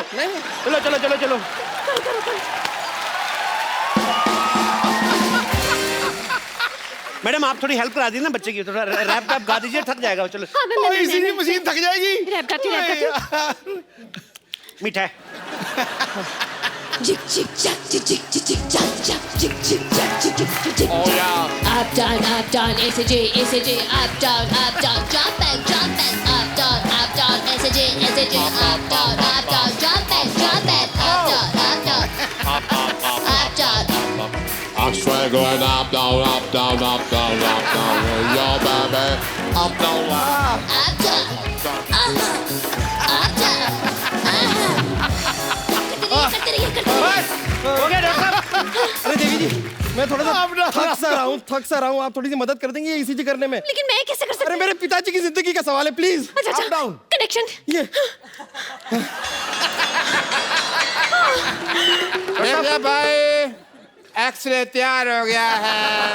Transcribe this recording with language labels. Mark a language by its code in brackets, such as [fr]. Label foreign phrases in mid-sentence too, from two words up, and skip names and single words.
[hi] चलो चलो चलो चलो। मैडम आप थोड़ी हेल्प करा दी ना बच्चे की, थोड़ा रैप वैप गा दीजिए, थक जाएगा। चलो [en] ECG machine [hi] थक जाएगी। रैप गाती। मीठा है। Jick jick jack jick jick jick jick jack jack jick jick jack jick jick jick jick. [en] Oh yeah. Up down, SJ, up down, jump back, up down, SJ, up down, jump back, up down. I'm straight going up, down, up, down, up, down, up, down. Yo, baby, up, down, up. Up down, up down, [hi] करते रहिए। हो गया डॉक्टर साहब। अरे देवी जी, मैं थोड़ा सा थक सा रहा हूँ, आप थोड़ी सी मदद कर देंगे ईसीजी करने में? लेकिन मैं कैसे कर सकती अरे मेरे पिताजी की जिंदगी का सवाल है, प्लीज। अच्छा, कनेक्शन। ये देखिए भाई, एक्सरे तैयार हो गया है।